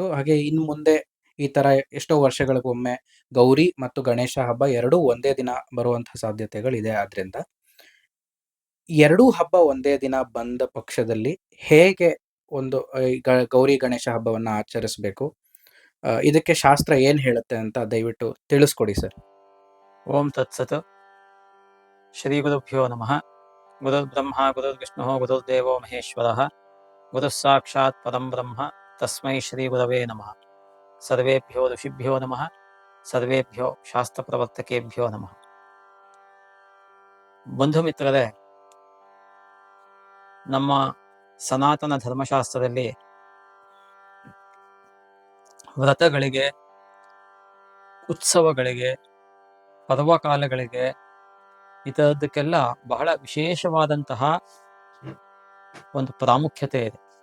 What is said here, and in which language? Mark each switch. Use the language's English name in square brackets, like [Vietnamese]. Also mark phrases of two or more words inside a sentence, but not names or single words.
[Kannada] ಹಾಗೆ ಇನ್ನು ಮುಂದೆ ಈ ಥರ ಎಷ್ಟೋ ವರ್ಷಗಳಿಗೊಮ್ಮೆ ಗೌರಿ ಮತ್ತು ಗಣೇಶ ಹಬ್ಬ ಎರಡೂ ಒಂದೇ ದಿನ ಬರುವಂಥ ಸಾಧ್ಯತೆಗಳಿದೆ. ಆದ್ದರಿಂದ ಎರಡೂ ಹಬ್ಬ ಒಂದೇ ದಿನ ಬಂದ ಪಕ್ಷದಲ್ಲಿ ಹೇಗೆ ಒಂದು ಗೌರಿ ಗಣೇಶ ಹಬ್ಬವನ್ನು ಆಚರಿಸಬೇಕು, ಇದಕ್ಕೆ ಶಾಸ್ತ್ರ ಏನು ಹೇಳುತ್ತೆ ಅಂತ ದಯವಿಟ್ಟು ತಿಳಿಸ್ಕೊಡಿ ಸರ್. [Sanskrit] ಓಂ ತತ್ಸತ್. ಶ್ರೀ ಗುರುಭ್ಯೋ ನಮಃ. ಗುರುರ್ಬ್ರಹ್ಮ ಗುರುರ್ವಿಷ್ಣು ಗುರುರ್ದೇವೋ ಮಹೇಶ್ವರ ಗುರುಃ ಸಾಕ್ಷಾತ್ ಪರಂ ಬ್ರಹ್ಮ ತಸ್ಮೈ ಶ್ರೀ ಗುರವೇ ನಮಃ. ಸರ್ವೇಭ್ಯೋ ಋಷಿಭ್ಯೋ ನಮಃ. ಸರ್ವೇಭ್ಯೋ ಶಾಸ್ತ್ರ ಪ್ರವರ್ತಕೇಭ್ಯೋ ನಮಃ. [Kannada] ಬಂಧು ಮಿತ್ರರೇ, ನಮ್ಮ ಸನಾತನ ಧರ್ಮಶಾಸ್ತ್ರದಲ್ಲಿ ವ್ರತಗಳಿಗೆ, ಉತ್ಸವಗಳಿಗೆ, ಪರ್ವಕಾಲಗಳಿಗೆ ಇಂಥದ್ದಕ್ಕೆಲ್ಲ ಬಹಳ ವಿಶೇಷವಾದಂತಹ ಒಂದು ಪ್ರಾಮುಖ್ಯತೆ ಇದೆ.